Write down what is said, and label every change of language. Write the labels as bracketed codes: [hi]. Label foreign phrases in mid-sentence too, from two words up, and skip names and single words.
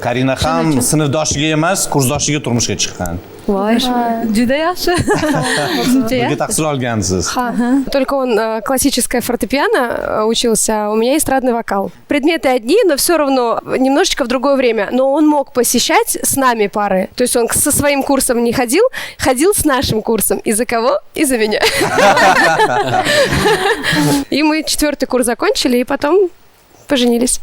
[uz] Karina ham sinfdoshiga emas, kursdoshiga turmushga chiqqan. Voy, juda yaxshi. Birga tahsil olgansiz. [ru] Только он классическое фортепиано учился, а у меня эстрадный вокал. Предметы одни, но все равно немножечко в другое время. Но он мог посещать с нами пары. То есть он со своим курсом не ходил, ходил с нашим курсом. Из-за кого? Из-за меня. И мы 4-й курс закончили, и потом поженились.